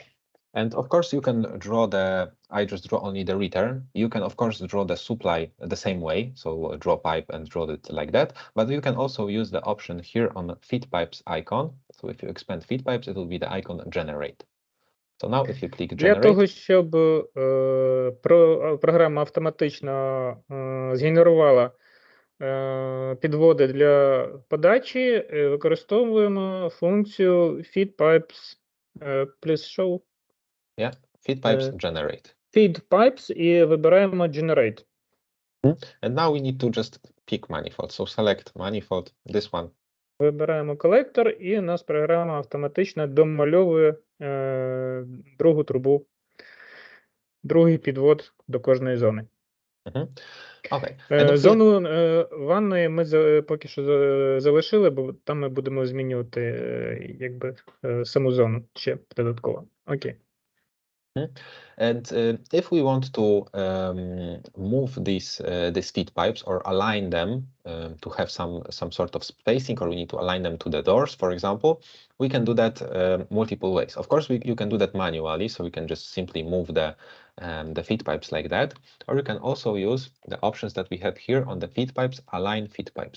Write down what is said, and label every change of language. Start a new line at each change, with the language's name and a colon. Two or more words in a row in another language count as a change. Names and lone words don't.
English: And of course you can draw I just draw only the return. You can of course draw the supply the same way. So draw pipe and draw it like that. But you can also use the option here on feed pipes icon. So if you expand feed pipes, it will be the icon generate. So now if you click generate.
Ukrainian: Для того, щоб програма автоматично згенерувала підводи для подачі, використовуємо функцію
English: feed pipes. Please show. Yeah, feed pipes generate. Feed pipes
Ukrainian: і вибираємо
English: generate. And now we need to just pick manifold. So select manifold, this one.
Ukrainian: Вибираємо колектор, і у нас програма автоматично домальовує другу трубу. другий підвод до кожної зони.
English: Okay. And
Ukrainian: Зону ванної ми поки що залишили, бо там ми будемо змінювати якби саму зону ще додатково. Окей.
English: And if we want to move these feed pipes or align them to have some sort of spacing, or we need to align them to the doors, for example, we can do that multiple ways. Of course, you can do that manually, so you can just simply move the feed pipes like that, or you can also use the options that we have here on the feed pipes, align feed pipes.